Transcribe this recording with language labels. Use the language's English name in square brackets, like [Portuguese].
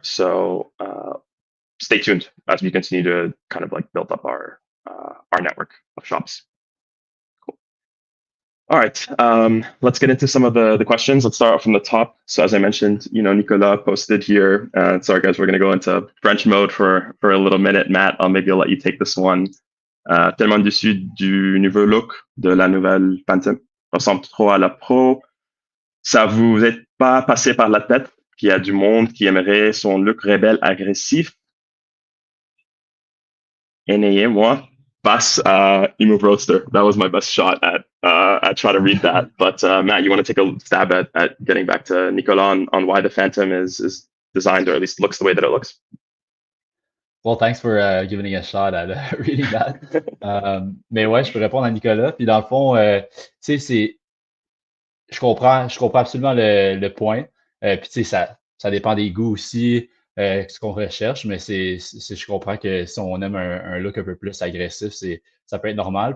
[English] So stay tuned as we continue to kind of like build up our network of shops. Cool. All right, let's get into some of the questions. Let's start off from the top. So as I mentioned, Nicolas posted here. Sorry guys, we're going to go into French mode for a little minute. Matt, maybe I'll let you take this one. [French] Tellement déçu du nouveau look de la nouvelle Phantom. Ressemble trop à la Pro. Ça vous est pas passé par la tête qu'il y a du monde qui aimerait son look rebelle agressif? NAA, moi, passe eMove Roadster. [English] That was my best shot at trying to read that. But Matt, you want to take a stab at getting back to Nicolas on why the Phantom is designed, or at least looks the way that it looks? Well, thanks for giving me a shot at reading that. [French] Mais ouais, je peux répondre à Nicolas. Puis dans le fond, tu sais, je comprends absolument le point. Puis tu sais, ça dépend des goûts aussi, ce qu'on recherche, mais je comprends que si on aime un look un peu plus agressif, ça peut être normal.